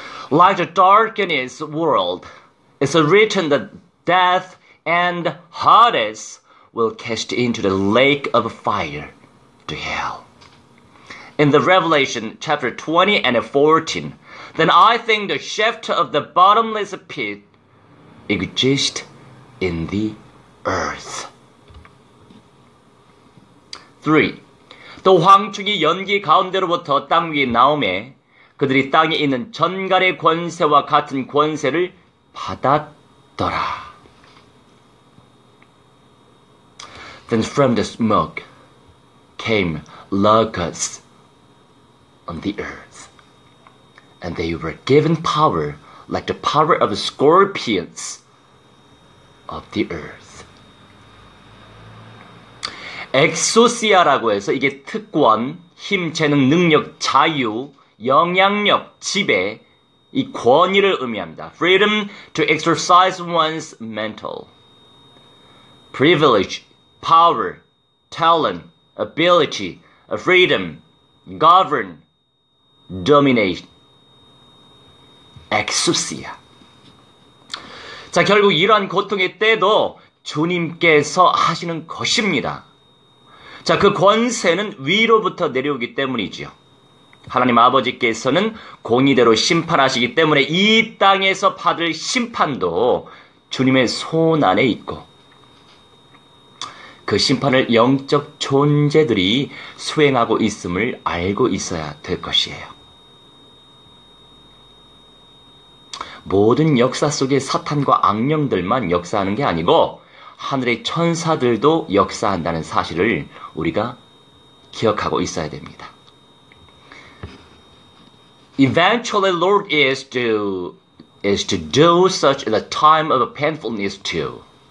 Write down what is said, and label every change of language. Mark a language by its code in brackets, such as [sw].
[en] Like the darkness world, it's written that death and Hades will cast into the lake of fire, to hell. In the Revelation chapter 20 and 14, then I think the shaft of the bottomless pit exists in the earth. 3. [ko] 또 황충이 연기 가운데로부터 땅 위에 나오매 그들이 땅에 있는 전갈의 권세와 같은 권세를 받았더라. [en] Then from the smoke came locusts on the earth, and they were given power like the power of scorpions of the earth. [ko] 엑소시아라고 해서 이게 특권, 힘, 재능, 능력, 자유, 영향력, 지배, 이 권위를 의미합니다. [en] Freedom to exercise one's mental. Privilege, power, talent, ability, freedom, govern, dominate. 엑소시아. [ko] 자, 결국 이러한 고통의 때도 주님께서 하시는 것입니다. 자, 그 권세는 위로부터 내려오기 때문이지요. 하나님 아버지께서는 공의대로 심판하시기 때문에 이 땅에서 받을 심판도 주님의 손 안에 있고 그 심판을 영적 존재들이 수행하고 있음을 알고 있어야 될 것이에요. 모든 역사 속에 사탄과 악령들만 역사하는 게 아니고 하늘의 천사들도 역사한다는 사실을 우리가 기억하고 있어야 됩니다. [en] Eventually, Lord is to do such at a time of painfulness too.